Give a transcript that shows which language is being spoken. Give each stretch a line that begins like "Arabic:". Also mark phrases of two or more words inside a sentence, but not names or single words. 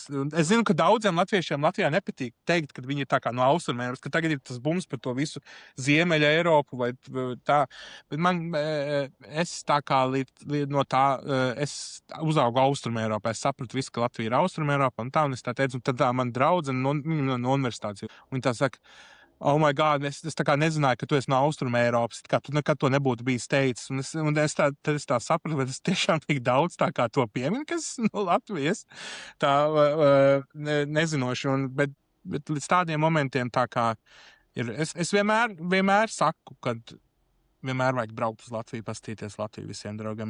Latvian: Es zinu, ka daudziem latviešiem Latvijā nepatīk teikt, ka viņi ir tā kā no Austrum Eiropas, ka tagad ir tas bums par to visu Ziemeļa Eiropu vai tā. Bet es tā kā no tā, es uzaugu Austrum Eiropā, es sapratu visu, ka Latvija ir Austrum Eiropā un tā, un es tā teicu, un tad tā man draudzene no universitātes, un tā saka,
English: oh my God,
Latvian: es tā kā nezināju, ka tu esi no Austrum Eiropas, kā tu nekad to nebūtu bijis teicis. Un es tā sapratu, bet es tiešām tik daudz tā kā to pieminu, kas no Latvijas, tā nezinoši. Bet līdz tādiem momentiem tā kā ir. Es vienmēr saku, kad vienmēr vajag braukt uz Latviju, pastīties Latviju visiem draugiem.